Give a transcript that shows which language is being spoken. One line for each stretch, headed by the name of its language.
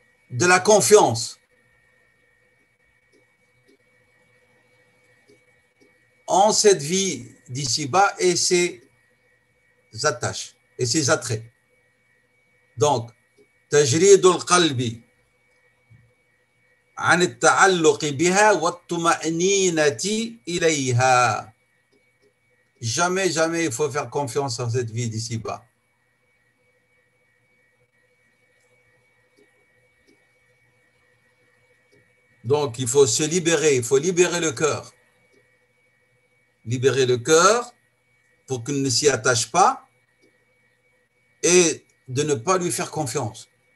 French: de la confiance en cette vie d'ici-bas et ses attaches et ses attraits. Donc,
Arabic: تجريد القلب عن التعلق بها والطمأنينة إليها.
French: Jamais, jamais il faut faire confiance en cette vie d'ici-bas. Donc, il faut se libérer, il faut libérer le cœur. Libérer le cœur pour qu'il ne s'y attache pas et de ne pas lui faire confiance.